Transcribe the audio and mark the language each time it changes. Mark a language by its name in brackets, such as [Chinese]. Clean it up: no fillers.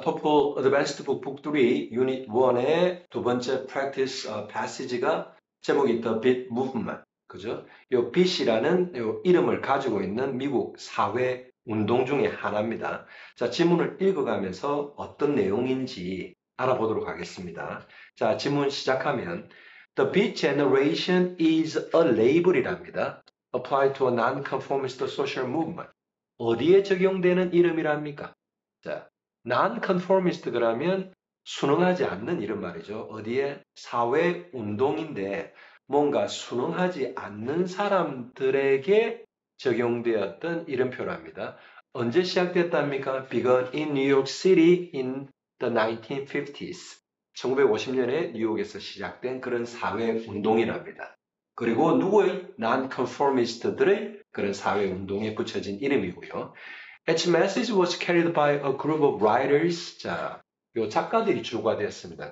[Korean] 토플 어드밴스드 북 3 유닛 1의 두 번째 practice passage가 제목이 The Beat Movement. 그죠? 요 Beat이라는 요 이름을 가지고 있는 미국 사회 운동 중에 하나입니다. 자, 지문을 읽어가면서 어떤 내용인지 알아보도록 하겠습니다. 자, 지문 시작하면 [English] The Beat Generation is a label이랍니다. Applied to a non-conformist social movement. [Korean] 어디에 적용되는 이름이랍니까? 자, non-conformist 그러면 순응하지 않는 이런 말이죠. 어디에? 사회 운동인데 뭔가 순응하지 않는 사람들에게 적용되었던 이름표랍니다. 언제 시작됐답니까? [English] Begun in New York City in the 1950s. [Korean] 1950년에 뉴욕에서 시작된 그런 사회 운동이랍니다. 그리고 누구의 non-conformist들의 그런 사회 운동에 붙여진 이름이고요. [English] Its message was carried by a group of writers. [Korean] 자, 요 작가들이 주가 되었습니다.